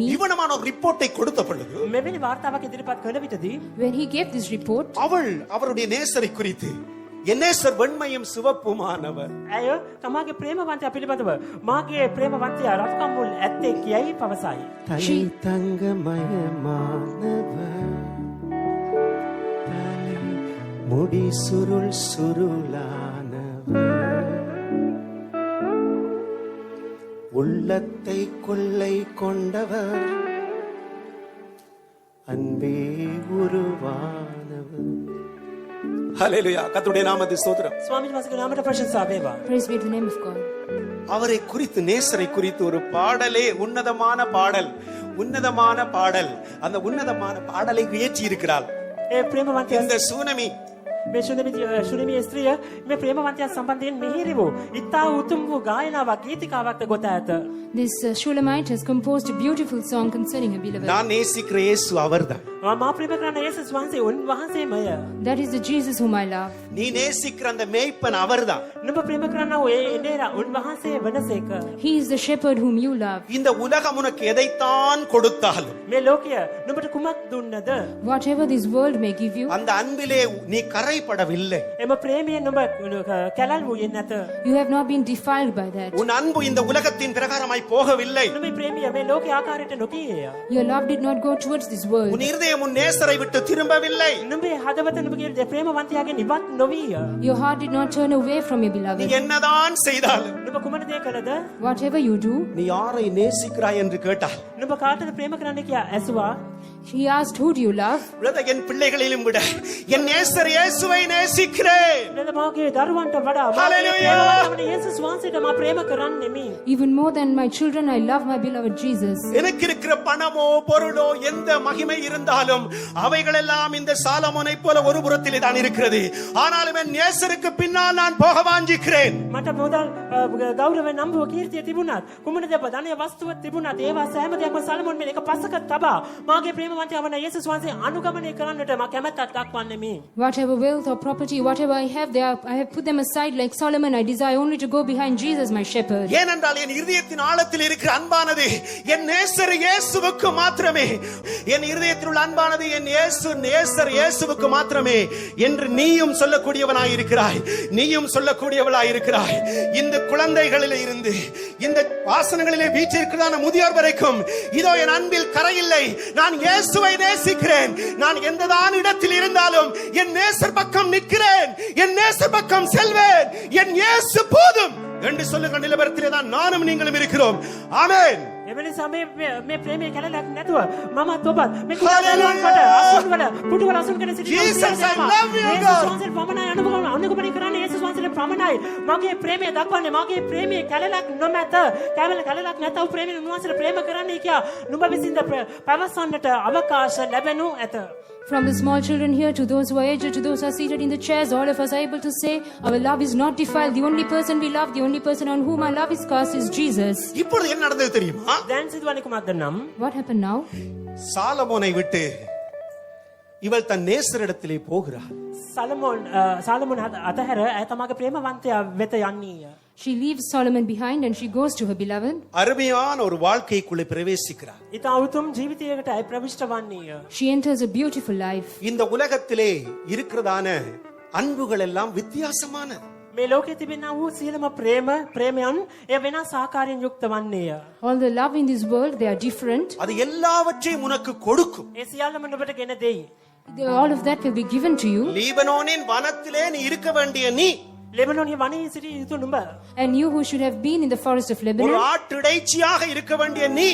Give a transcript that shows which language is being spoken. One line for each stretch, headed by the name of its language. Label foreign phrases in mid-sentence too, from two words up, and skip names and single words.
Tamil: இவனமான ஒரு ரிப்போர்ட்டை கொடுத்த பொழுது,
Sinhala: මෙවැනි වාර්තාවක් ඉදිරිපත් කළ විටදී
English: When he gave this report,
Tamil: அவருடைய நேசரை குறித்து, என் நேசர் வெண்மையும் சிவப்புமானவர்,
Sinhala: ඇය තමාගේ ප්‍රේමවන්තයා පිළිබඳව මාගේ ප්‍රේමවන්තයා රත්කම් මුල් ඇත්තේ කියයි පවසයි.
Tamil: தலை தங்கமயமானவர், தலை முடி சுருள் சுருளானவர், உள்ளத்தை கொள்ளை கொண்டவர், அன்பே உருவானவர். ஹல்லேலூயா, கர்த்தருடைய நாமத்துக்கு ஸ்தோத்திரம்.
Sinhala: ස්වාමීන් වහන්සේගේ නාමයට ප්‍රශංසා වේවා.
English: praise be to the name of God.
Tamil: அவரை குறித்து, நேசரை குறித்து ஒரு பாடலே, உன்னதமான பாடல், அந்த உன்னதமான பாடலை இயற்றி இருக்கிறார்
Sinhala: ඒ ප්‍රේමවන්තයා
Tamil: இந்த சூனமி.
Sinhala: මේ ශුනිමි ස්ත්‍රිය මේ ප්‍රේමවන්තයා සම්බන්ධයෙන් මිහිරි වූ ඉතා උතුම් වූ ගායනාවක් ගීතිකාවක් ගොත ඇත.
English: This Shulamite has composed a beautiful song concerning her beloved.
Tamil: நான் நேசிக்கிற இயேசு அவர்தான்.
Sinhala: මා ප්‍රේම කරන යේසුස් වහන්සේ උන්වහන්සේමය.
English: That is the Jesus whom I love.
Tamil: நீ நேசிக்கிற அந்த மேய்ப்பன் அவர்தான்.
Sinhala: නුඹ ප්‍රේම කරන ඒ එඬේරා උන්වහන්සේ වනසේක.
English: He is the shepherd whom you love.
Tamil: இந்த உலகம் உனக்கு எதைத்தான் கொடுத்தாலும்,
Sinhala: මේ ලෝකය නුඹට කුමක් දුන්නද?
English: Whatever this world may give you,
Tamil: அந்த அன்பிலே நீ கரை சிறைப்படவில்லை.
Sinhala: එම ප්‍රේමයෙන් නුඹ කැලල් වූයේ නැත.
English: You have not been defiled by that.
Tamil: உன் அன்பு இந்த உலகத்தின் பிரகாரமாய் போகவில்லை.
Sinhala: නුඹේ ප්‍රේමය මේ ලෝකයේ ආකාරයට නොකියේය.
English: Your love did not go towards this world.
Tamil: உன் இருதயம் உன் நேசரை விட்டு திரும்பவில்லை.
Sinhala: නුඹේ හදවත නුඹගේ ප්‍රේමවන්තයාගෙන් ඉවත් නොවිය.
English: Your heart did not turn away from your நீ beloved.
Tamil: என்னதான் செய்தாலும்
Sinhala: නුඹ කුමන දේ කළද?
English: Whatever you do,
Tamil: நீ யாரை நேசிக்கிறாய் என்று கேட்டால்
Sinhala: නුඹ කාටද ප්‍රේම කරන්න කියා ඇසුවා.
English: he asked, who do you love?
Tamil: பிரதர், என் பிள்ளைகளிலும் விட என் நேசர் இயேசுவை நேசிக்கிறேன்.
Sinhala: නේද මාගේ දරුවන්ට වඩා Hallelujah. ප්‍රේමවන්තවන යේසුස් වහන්සේට මා ප්‍රේම කරන්නෙමි.
English: Even more than my children, I love my beloved Jesus.
Tamil: எனக்கு இருக்கிற பணமோ பொருளோ எந்த மகிமை இருந்தாலும் அவைகளெல்லாம் இந்த சாலமோனை போல ஒரு புறத்திலே தான் இருக்கிறது. ஆனாலும் என் நேசருக்கு பின்னால் நான் போக வாஞ்சிக்கிறேன். මට මුදල් ගෞරව නම්බුව කීර්තිය තිබුණත් කුමන දෙයක් ධනය වස්තුව තිබුණත් ඒවා සෑම දෙයක්ම සලමොන් මේ එක පස්සක තබා මාගේ ප්‍රේමවන්තයා වන යේසුස් වහන්සේ අනුගමනය කරන්නට මා කැමැත්තක් දක්වන්නෙමි. Whatever wealth or property, whatever I have, I have put them aside like Solomon. I desire only to go behind Jesus, my shepherd. ஏனென்றால் என் இருதயத்தின் ஆழத்தில் இருக்கிற அன்பானது என் நேசர் இயேசுவுக்கு மாத்திரமே. என் இருதயத்தில் உள்ள அன்பானது என் நேசர் இயேசுவுக்கு மாத்திரமே என்று நீயும் சொல்லக்கூடியவனாய் இருக்கிறாய். நீயும் சொல்லக்கூடியவளாய் இருக்கிறாய். இந்த குழந்தைகளிலே இருந்து இந்த வாசனங்களிலே வீற்றிருக்கிறதான முதியோர் வரைக்கும் இதோ என் அன்பில் கரையில்லை. நான் இயேசுவை நேசிக்கிறேன். நான் எந்ததான் இடத்தில் இருந்தாலும் என் நேசர் பக்கம் நிற்கிறேன். என் நேசர் பக்கம் செல்வேன். என் இயேசு போதும் என்று சொல்லுகிற நிலவரத்திலே தான் நானும் நீங்களும் இருக்கிறோம். ஆமென்.
Sinhala: එවැනිසා මේ ප්‍රේමයේ කැලලක් නැතුව මමත් ඔබත් මේ කුඩාදරුවන් කොට අසුන්වල පුටුවල අසුන් කරන සිටින
English: Jesus, I love you, God.
Sinhala: යේසුස් වහන්සේ පමණයි අනුගමනය කරන්නේ. යේසුස් වහන්සේ පමණයි මගේ ප්‍රේමය දක්වන්නේ. මගේ ප්‍රේමයේ කැලලක් නොමැත. කැලලක් නැතව ප්‍රේමයෙන් උන්වහන්සේට ප්‍රේම කරන්නේ කියා නුඹ විසින්ද පවසන්නට අවකාශ ලැබෙනු ඇත.
English: From the small children here to those who are aged, to those who are seated in the chairs, all of us are able to say, our love is not defiled. The only person we love, the only person on whom our love is cast is Jesus.
Tamil: இப்பொழுது என்ன நடந்தது தெரியுமா?
Sinhala: දැන් සිදුවන්නේ කුමක්ද නම්
English: What happened now?
Tamil: சாலமோனை விட்டு இவள் தன் நேசரிடத்திலே போகிறாள்.
Sinhala: සලමොන් අතහැර ඇය තමාගේ ප්‍රේමවන්තයා වෙත යන්නීය.
English: She leaves Solomon behind and she goes to her beloved.
Tamil: அருமையான ஒரு வாழ்க்கைக்குள்ளே பிரவேசிக்கிறார்.
Sinhala: ඉතා උතුම් ජීවිතයකට ඇය ප්‍රවිෂ්ඨ වන්නීය.
English: She enters a beautiful life.
Tamil: இந்த உலகத்திலே இருக்கிறதான அன்புகள் எல்லாம் வித்தியாசமானது.
Sinhala: මේ ලෝකයේ තිබෙනා වූ සියලුම ප්‍රේමයන් එය වෙනස් ආකාරයෙන් යුක්ත වන්නේය.
English: All the love in this world, they are different.
Tamil: அது எல்லாவற்றையும் உனக்கு கொடுக்கும்.
Sinhala: ඒ සියල්ලම ඔබට ගෙන දෙයි.
English: All of that will be given to you.
Tamil: லீபனோனின் வனத்திலே நீ இருக்க வேண்டிய நீ,
Sinhala: ලෙබනෝනිය වනයේ සිටි යුතු නුඹ,
English: And you who should have been in the forest of ஒரு Lebanon.
Tamil: ஆட்டிடைச்சியாக இருக்க வேண்டிய நீ,